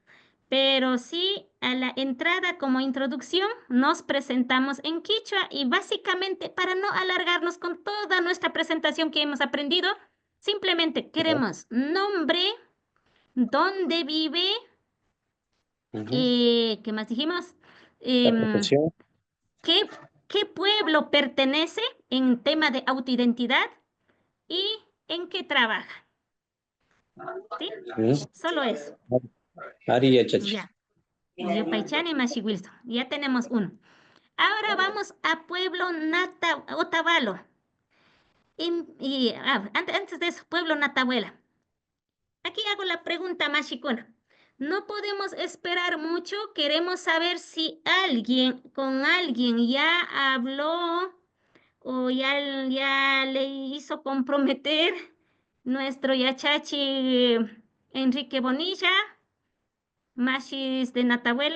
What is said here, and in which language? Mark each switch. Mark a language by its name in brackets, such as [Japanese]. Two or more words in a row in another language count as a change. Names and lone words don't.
[Spanish] Pero sí, a la entrada como introducción, nos presentamos en quichua y básicamente para no alargarnos con toda nuestra presentación que hemos aprendido, simplemente queremos nombre, dónde vive, ¿qué más dijimos? La Em, profesión. ¿Qué pueblo pertenece en tema de autoidentidad y en qué trabaja? ¿Sí? Solo eso. [Quechua] Ari Yachachi. [Spanish] Ya. [Quechua] Yupaychani Mashi [Spanish] Wilson. Ya tenemos uno. Ahora vamos a pueblo Otavalo. Antes de eso, pueblo Natahuela. Aquí hago la pregunta, Mashikuna. No podemos esperar mucho. Queremos saber si con alguien ya habló o ya le hizo comprometer nuestro Yachachi Enrique Bonilla, Mashis de Natahuela.